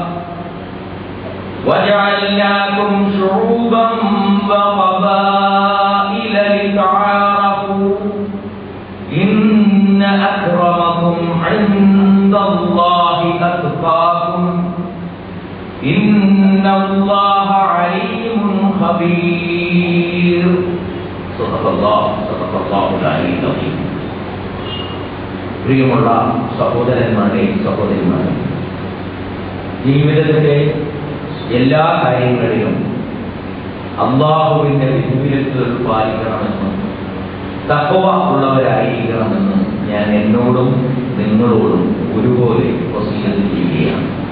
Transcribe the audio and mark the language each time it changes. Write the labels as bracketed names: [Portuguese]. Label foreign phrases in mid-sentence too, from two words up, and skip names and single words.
[Arabic] وجعلناكم شعوبا وقبائل لتعارفوا إن أكرمكم عند الله أتقاكم إن الله عليم خبير. صدق الله العلي العظيم. [Malayalam] പ്രിയമുള്ള സഹോദരന്മാരെ സഹോദരിമാരെ, ജീവിതത്തിലെ എല്ലാ കാര്യങ്ങളിലും അല്ലാഹുവിന്റെ വിധിവിലക്കുകൾ പാലിക്കണമെന്നും തഖ്വ ഉള്ളവരായിരിക്കണമെന്നും ഞാൻ എന്നോടും നിങ്ങളോടും ഒരുപോലെ വസിയത്ത് ചെയ്യുകയാണ്.